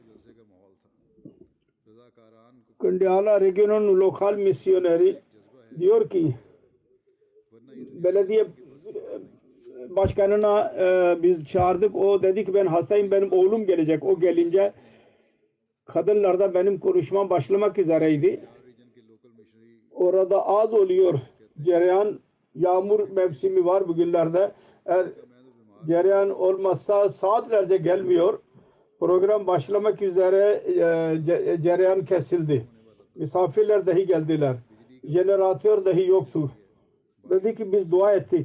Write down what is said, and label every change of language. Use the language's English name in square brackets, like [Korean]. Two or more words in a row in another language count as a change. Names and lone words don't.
[Turkish] Kandiala Regional Local Missionary diyor ki belediye başkanına biz çağırdık. O dedi ki ben hastayım benim oğlum gelecek. O gelince kadınlarda benim konuşmam başlamak üzereydi. [Urdu] रीजन के [English] local missionary [Turkish] Orada az oluyor cereyan. Yağmur mevsimi var bugünlerde. Eğer cereyan olmazsa saatlerce gelmiyor. Program başlamak üzere cereyan kesildi. Misafirler dahi geldiler. Jeneratör dahi yoktu. Dedi ki biz dua ettik.